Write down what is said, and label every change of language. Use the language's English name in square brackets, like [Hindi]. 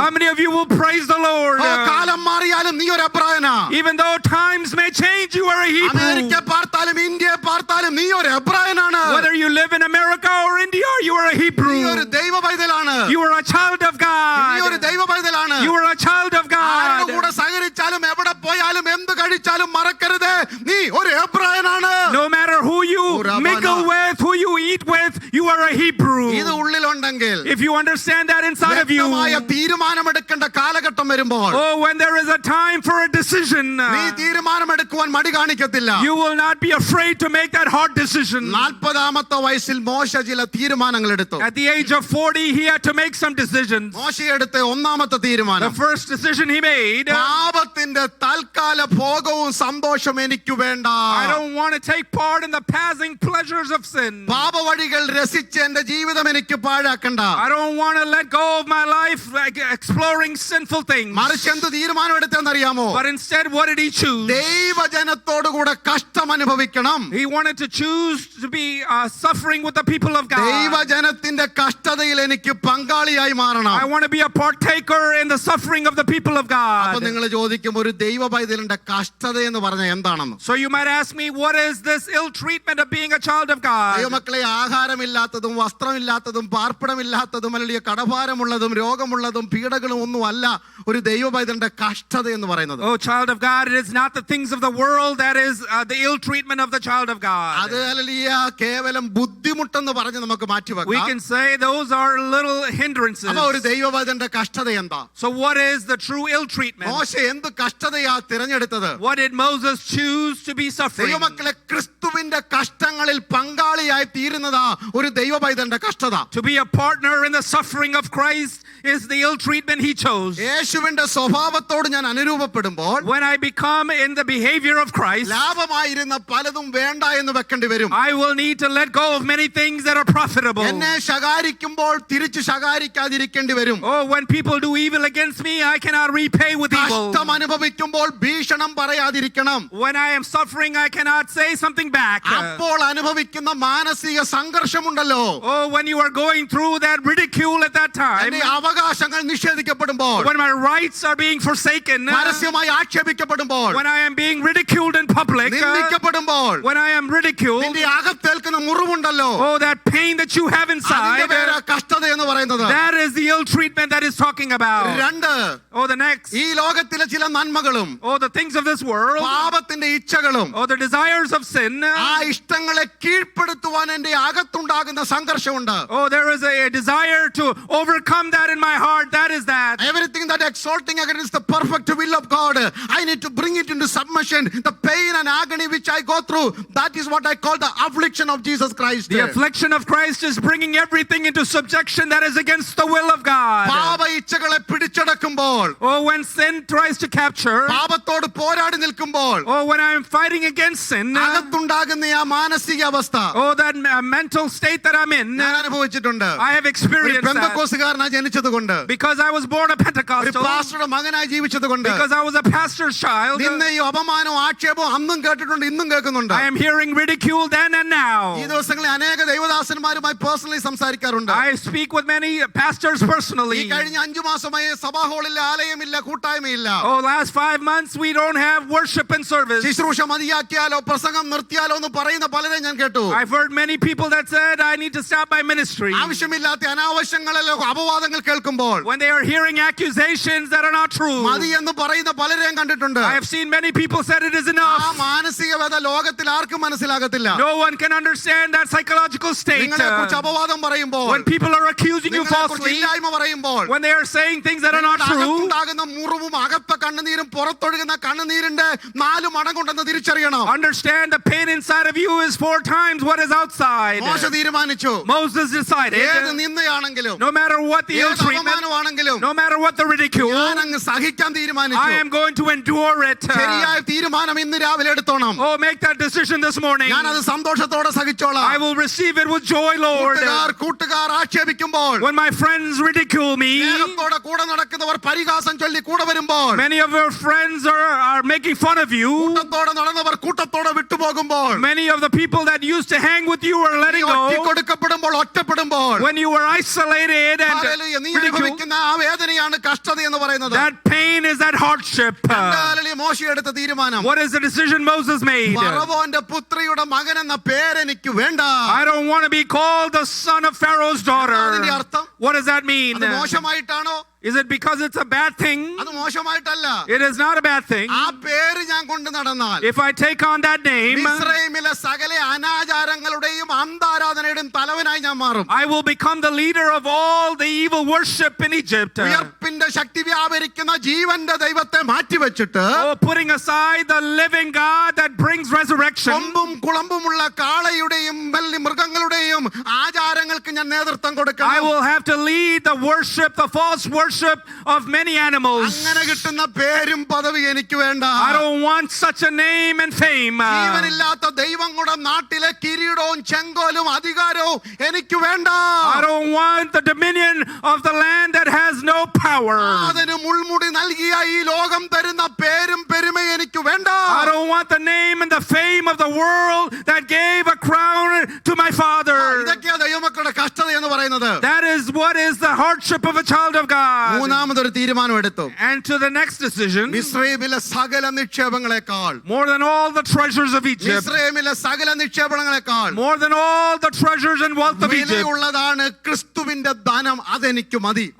[English] How many of you will praise the Lord? [Malayalam] കാലം മാറിയാലും നീ ഒരു എബ്രായനാ. [English] Even though times may change, you are a [Malayalam] America [English] Hebrew. [Malayalam] പാർത്താലും India പാർത്താലും നീ ഒരു എബ്രായനാണ്. [English] Whether you live in America or India, you are a [Malayalam] നീ [English] Hebrew. [Malayalam] ഒരു ദൈവ പൈതലാണ്. [English] You are a child of [Malayalam] നീ ഒരു [English] God. [Malayalam] ദൈവ പൈതലാണ്. [English] You are a child of [Malayalam] ആരുടെ [English] God. [Malayalam] കൂടെ സഹകരിച്ചാലും എവിടെ പോയാലും എന്ത് കഴിച്ചാലും മറക്കരുത് നീ ഒരു എബ്രായനാണ്. [English] No matter who you mingle with, who you eat with, you are a Hebrew. [Malayalam] ഇത് ഉള്ളിലുണ്ടെങ്കിൽ [English] If you understand that inside of you, [Malayalam] വ്യക്തമായ തീരുമാനമെടുക്കേണ്ട കാലഘട്ടം വരുമ്പോൾ [English] oh, when there is a time for a decision, [Malayalam] നീ തീരുമാനമെടുക്കുവാൻ മടി കാണിക്കത്തില്ല. [English] you will not be afraid to make that hard decision. [Malayalam] 40-ാമത്തെ വയസ്സിൽ മോശ ചില തീരുമാനങ്ങൾ എടുത്തു. [English] At the age of 40, he had to make some decisions. [Malayalam] മോശ എടുത്ത ഒന്നാമത്തെ [English] The [Malayalam] തീരുമാനം, [English] first decision he made, [Malayalam] പാപത്തിന്റെ തൽക്കാല ഭോഗവും സന്തോഷം എനിക്ക് വേണ്ട. [English] I don't want to take part in the passing pleasures of sin. [Malayalam] പാപവഴികൾ രസിച്ച് എന്റെ ജീവിതം എനിക്ക് പാഴാക്കണ്ട. [English] I don't want to let go of my life like exploring sinful things. [Malayalam] മറിച്ച് എന്ത് തീരുമാനം എടുത്തെന്നറിയാമോ? [English] But instead, what did he choose? [Malayalam] ദൈവജനത്തോടുകൂടെ കഷ്ടം അനുഭവിക്കണം. [English] He wanted to choose to be suffering with the people of God. [Malayalam] ദൈവജനത്തിന്റെ കഷ്ടതയിൽ എനിക്ക് പങ്കാളിയായി മാറണം. [English] I want to be a partaker in the suffering of the people of [Malayalam] അപ്പൊ [English] God. [Malayalam] നിങ്ങൾ ചോദിക്കും ഒരു ദൈവ പൈതലിന്റെ കഷ്ടത എന്ന് പറഞ്ഞാൽ എന്താണെന്ന്. [English] So you might ask me, what is this ill treatment of being a child of God? [Malayalam] ദൈവമക്കളെ, ആഹാരമില്ലാത്തതും വസ്ത്രമില്ലാത്തതും പാർപ്പിടമില്ലാത്തതും അല്ലെങ്കിൽ കടഭാരമുള്ളതും രോഗമുള്ളതും പീഡകളും ഒന്നും അല്ല ഒരു ദൈവ പൈതലിന്റെ കഷ്ടത എന്ന് പറയുന്നത്. [English] Oh, child of God, it is not the things of the world that is the ill treatment of the child of God. [Malayalam] അത് കേവലം ബുദ്ധിമുട്ടെന്ന് പറഞ്ഞ് നമുക്ക് [English] We [Malayalam] മാറ്റിവെക്കാം. [English] can say those are little hindrances. [Malayalam] അപ്പൊ ഒരു ദൈവ പൈതലിന്റെ കഷ്ടത എന്താ? [English] So what is the true ill treatment? [Malayalam] മോശ എന്ത് കഷ്ടതയാ തിരഞ്ഞെടുത്തത്? [English] What did Moses choose to be suffering? [Malayalam] ദൈവമക്കളെ, ക്രിസ്തുവിന്റെ കഷ്ടങ്ങളിൽ പങ്കാളിയായി തീരുന്നതാ ഒരു ദൈവ പൈതലിന്റെ കഷ്ടത. [English] To be a partner in the suffering of Christ is the ill treatment he chose. [Malayalam] യേശുവിന്റെ സ്വഭാവത്തോട് ഞാൻ അനുരൂപപ്പെടുമ്പോൾ [English] When I become in the behavior of Christ, [Malayalam] ലാഭമായിരുന്ന പലതും വേണ്ട എന്ന് വെക്കേണ്ടി വരും. [English] I will need to let go of many things that are profitable. [Malayalam] എന്നെ ശകാരിക്കുമ്പോൾ തിരിച്ച് ശകാരിക്കാതിരിക്കേണ്ടി വരും. [English] Oh, when people do evil against me, I cannot repay with evil. [Malayalam] കഷ്ടം അനുഭവിക്കുമ്പോൾ ഭീഷണം പറയാതിരിക്കണം. [English] When I am suffering, I cannot say something back. [Malayalam] അപ്പോൾ അനുഭവിക്കുന്ന മാനസിക സംഘർഷമുണ്ടല്ലോ, [English] Oh, when you are going through that ridicule at that time, [Malayalam] എന്റെ അവകാശങ്ങൾ നിഷേധിക്കപ്പെടുമ്പോൾ, [English] when my rights are being forsaken, [Malayalam] പരസ്യമായി ആക്ഷേപിക്കപ്പെടുമ്പോൾ, [English] when I am being ridiculed in public, [Malayalam] നിന്ദിക്കപ്പെടുമ്പോൾ, [English] when I am ridiculed, [Malayalam] നിന്റെ അകത്തേൽക്കുന്ന മുറിവുണ്ടല്ലോ, [English] oh, that pain that you have [Malayalam] അതിന്റെ [English] inside, [Malayalam] പേരാ കഷ്ടത എന്ന് പറയുന്നത്. [English] that is the ill treatment that is talking about. [Malayalam] 2, [English] Oh, the next, [Malayalam] ഈ ലോകത്തിലെ ചില നന്മകളും [English] oh, the things of this world, [Malayalam] പാപത്തിന്റെ ഇച്ഛകളും [English] oh, the desires of sin, [Malayalam] ആ ഇഷ്ടങ്ങളെ കീഴ്പ്പെടുത്തുവാൻ എന്റെ അകത്തുണ്ടാകുന്ന സംഘർഷമുണ്ട്. [English] oh, there is a desire to overcome that in my heart. That is that. Everything that exalting against the perfect will of God, I need to bring it into submission. The pain and agony which I go through, that is what I call the affliction of Jesus Christ. The affliction of Christ is bringing everything into subjection that is against the will of God. [Malayalam] പാപ ഇച്ഛകളെ പിടിച്ചടക്കുമ്പോൾ, [English] Oh, when sin tries to capture, [Malayalam] പാപത്തോട് പോരാടി നിൽക്കുമ്പോൾ, [English] oh, when I am fighting against sin, [Malayalam] അകത്തുണ്ടാകുന്ന ആ മാനസിക അവസ്ഥ [English] oh, that mental state that I'm in, [Malayalam] ഞാൻ അനുഭവിച്ചിട്ടുണ്ട്. [English] I have [Malayalam] ഒരു [English] experienced that. [Malayalam] പെന്തക്കോസ്തുകാരനായി ജനിച്ചതുകൊണ്ട്, [English] Because I was born a [Malayalam] ഒരു [English] Pentecostal, [Malayalam] പാസ്റ്ററുടെ മകനായി ജീവിച്ചതുകൊണ്ട്, [English] because I was a pastor's child, [Malayalam] നിന്നയും അപമാനവും ആക്ഷേപവും അന്നും കേട്ടിട്ടുണ്ട്, ഇന്നും കേൾക്കുന്നുണ്ട്. [English] I am hearing ridicule then and now. [Malayalam] ഈ ദിവസങ്ങളിൽ അനേക ദൈവദാസന്മാരുമായി പേഴ്സണലി സംസാരിക്കാറുണ്ട്. [English] I speak with many pastors [Malayalam] ഈ [English] personally. [Malayalam] കഴിഞ്ഞ 5 മാസമായി സഭാ ഹാളില്ല, ആലയമില്ല, കൂട്ടായ്മയില്ല. [English] Oh, last 5 months we don't have worship and service. [Malayalam] ശുശ്രൂഷ മതിയാക്കിയാലോ പ്രസംഗം നിർത്തിയാലോ എന്ന് പറയുന്ന പലരെ ഞാൻ കേട്ടു. [English] I've heard many people that said I need to stop my ministry. [Malayalam] ആവശ്യമില്ലാത്ത അനാവശ്യങ്ങളിലോ അപവാദങ്ങൾ കേൾക്കുമ്പോൾ [English] When they are hearing accusations that are not true. [Malayalam] മതി എന്ന് പറയുന്ന പലരെയും കണ്ടിട്ടുണ്ട്. [English] I have seen many people said it is [Malayalam] ആ [English] enough. [Malayalam] മാനസിക വേദ ലോകത്തിൽ ആർക്കും മനസ്സിലാകത്തില്ല. [English] No one can understand that psychological state. [Malayalam] നിങ്ങളെ കുറിച്ച് അപവാദം പറയുമ്പോൾ, [English] When people are accusing you [Malayalam] നിങ്ങളെ കുറിച്ച് [English] falsely, [Malayalam] ഇല്ലായ്മ പറയുമ്പോൾ, [English] when they are saying things that are not true, [Malayalam] അകത്തുണ്ടാകുന്ന മുറിവും അകത്ത കണ്ണുനീരും പുറത്തൊഴുകുന്ന കണ്ണുനീരിന്റെ 4 മടങ്ങുണ്ടെന്ന് തിരിച്ചറിയണം. [English] understand the pain inside of you is 4 times what is outside. [Malayalam] മോശ തീരുമാനിച്ചു, [English] Moses decided, [Malayalam] ഏത് നിന്ദയാണെങ്കിലും [English] no matter what the ill [Malayalam] ഏത് [English] treatment, [Malayalam] അപമാനമാണെങ്കിലും [English] no matter what the ridicule, [Malayalam] ഞാൻ അങ്ങ് സഹിക്കാൻ [English] I [Malayalam] തീരുമാനിച്ചു. [English] am going to endure it. [Malayalam] ശരിയായ തീരുമാനം ഇന്ന് രാവിലെ എടുത്തോണം. [English] Oh, make that decision this morning. [Malayalam] ഞാൻ അത് സന്തോഷത്തോടെ സഹിച്ചോളാം. [English] I will receive it with joy, Lord. [Malayalam] കൂട്ടുകാർ ആക്ഷേപിക്കുമ്പോൾ, [English] When my friends ridicule me, [Malayalam] സ്നേഹത്തോടെ കൂടെ നടക്കുന്നവർ പരിഹാസം ചൊല്ലി കൂടെ വരുമ്പോൾ, [English] many of your friends are making fun of you. [Malayalam] കൂട്ടത്തോടെ നടന്നവർ കൂട്ടത്തോടെ വിട്ടുപോകുമ്പോൾ, [English] Many of the people that used to hang with you are letting go. [Malayalam] ഒറ്റിക്കൊടുക്കപ്പെടുമ്പോൾ, ഒറ്റപ്പെടുമ്പോൾ, [English] When you were isolated [Malayalam] hallelujah, [English] and [Malayalam] നീ [English] ridiculed, [Malayalam] അനുഭവിക്കുന്ന ആ വേദനയാണ് കഷ്ടത എന്ന് പറയുന്നത്. [English] that pain is that hardship. [Malayalam] Hallelujah, മോശ എടുത്ത തീരുമാനം, [English] What is the decision Moses made? [Malayalam] ഫറവോന്റെ പുത്രിയുടെ മകൻ എന്ന പേരെനിക്ക് വേണ്ട. [English] I don't want to be called the son of Pharaoh's daughter. [Malayalam] അതിന്റെ അർത്ഥം, [English] What does that mean? [Malayalam] അത് മോശമായിട്ടാണോ? [English] Is it because it's a bad thing? [Malayalam] അത് മോശമായിട്ടല്ല. [English] It is not a bad thing. [Malayalam] ആ പേര് ഞാൻ കൊണ്ട് നടന്നാൽ [English] If I take on that name, [Malayalam] മിസ്രയീമിലെ സകല അനാചാരങ്ങളുടെയും അന്താരാധനയുടെയും തലവനായി ഞാൻ മാറും. [English] I will become the leader of all the evil worship in Egypt. [Malayalam] ഉയർപ്പിന്റെ ശക്തി വ്യാപരിക്കുന്ന ജീവന്റെ ദൈവത്തെ മാറ്റിവെച്ചിട്ട് [English] Oh, putting aside the living God that brings resurrection. [Malayalam] കൊമ്പും കുളമ്പുമുള്ള കാളയുടെയും വെള്ളി മൃഗങ്ങളുടെയും ആചാരങ്ങൾക്ക് ഞാൻ നേതൃത്വം [English] I [Malayalam] കൊടുക്കണം. [English] will have to lead the worship, the false worship of many animals. [Malayalam] അങ്ങനെ കിട്ടുന്ന പേരും പദവി എനിക്ക് വേണ്ട. [English] I don't want such a name and fame. [Malayalam] ജീവനില്ലാത്ത ദൈവങ്ങളുടെ നാട്ടിലെ കിരീടവും ചെങ്കോലും അധികാരവും എനിക്ക് വേണ്ട. [English] I don't want the dominion of the land that has no power. [Malayalam] അതിന് മുൾമുടി നൽകിയ ഈ ലോകം തരുന്ന പേരും പെരുമയും എനിക്ക് വേണ്ട. [English] I don't want the name and the fame of the world that gave a crown to my father. [Malayalam] ഇതൊക്കെയാ ദൈവമക്കളുടെ കഷ്ടത എന്ന് പറയുന്നത്. [English] That is what is the hardship of a child of God. [Malayalam] മൂന്നാമതൊരു തീരുമാനം എടുത്തു. [English] And to the next decision, [Malayalam] മിസ്രയീമിലെ സകല നിക്ഷേപങ്ങളെക്കാൾ, [English] more than all the treasures of Egypt, [Malayalam] മിസ്രയീമിലെ സകല നിക്ഷേപങ്ങളെക്കാൾ [English] more than all the treasures and wealth of Egypt, [Malayalam] വിലയുള്ളതാണ് ക്രിസ്തുവിന്റെ ധനം. അതെനിക്ക് മതി.